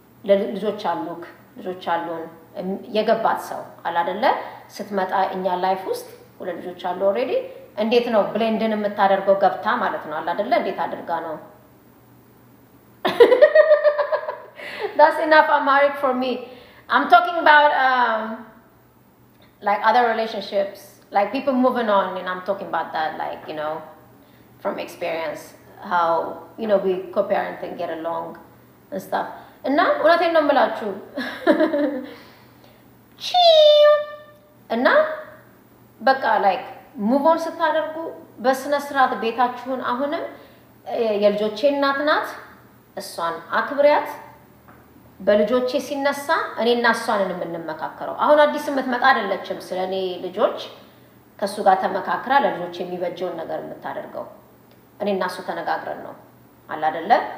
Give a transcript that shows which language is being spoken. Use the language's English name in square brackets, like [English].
[Amharic] ለልጆች አሉን የገባት ሰው አለ አይደለ ስትመጣ እኛ ላይፍ ውስጥ ሁለት ልጆች አሉ ኦሬዲ እንዴት ነው ብሌንድን የምታደርገው ገብታ ማለት ነው አለ አይደለ እንዴት አድርጋ ነው [English] That's enough Amharic for me. I'm talking about like other relationships, like people moving on, and I'm talking about that, like, you know, from experience, how, you know, we co-parent and get along and stuff. And now, what I know about you. And now, but like, move on [Amharic] ስታደርጉ በስነ ስርዓት ቤታችሁን አሁንም የልጆቼ እናት እሷን አክብሪያት በልጆቼ ሲነሳ እኔና እሷንን የምንመካከረው አሁን አዲስ መጥመጣ አይደለችም ስለኔ ልጆች ከሱ ጋር ተመካክራ ለልጆቼ የሚበጀውን ነገር የምታደርገው እኔና እሱ ተነጋግረን ነው አለ አይደለ